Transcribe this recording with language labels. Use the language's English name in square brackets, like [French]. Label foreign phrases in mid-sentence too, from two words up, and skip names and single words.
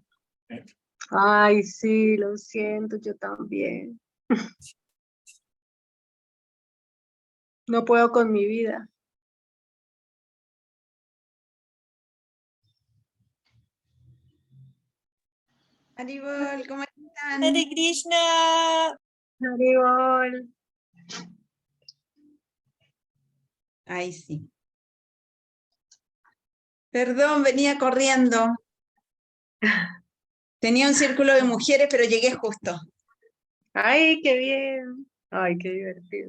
[Spanish] Ay, sí, lo siento, yo también. No puedo con mi vida. Haribol, ¿cómo están? Hare Krishna. Haribol. Ay, sí. Perdón, venía corriendo. Tenía un círculo de mujeres, pero llegué justo. Ay, qué bien. Ay, qué divertido.